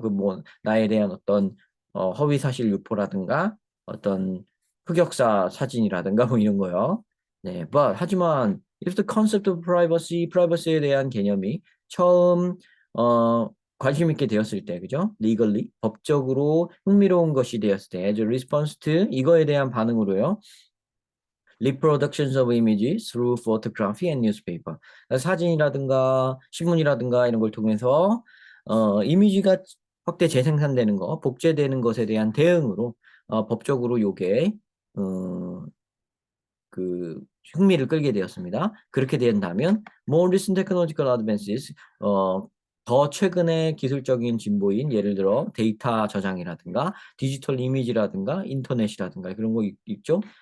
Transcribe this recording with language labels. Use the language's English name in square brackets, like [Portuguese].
[Korean] 그 뭐 나에 대한 어떤 허위 사실 유포라든가 어떤 흑역사 사진이라든가 뭐 이런 거요. 네, 하지만 [English] if the concept of privacy [Korean] 에 대한 개념이 처음 관심 있게 되었을 때, 그죠? legally, 법적으로 흥미로운 것이 되었을 때, [English] as a response to [Korean] 이거에 대한 반응으로요. [English] reproductions of images through photography and newspaper. [Korean] 사진이라든가 신문이라든가 이런 걸 통해서 이미지가 확대 재생산되는 거, 복제되는 것에 대한 대응으로 법적으로 요게 그 흥미를 끌게 되었습니다. 그렇게 된다면 [English] more recent technological advances [Korean] 더 최근의 기술적인 진보인 예를 들어 데이터 저장이라든가 디지털 이미지라든가 인터넷이라든가 그런 거 있죠.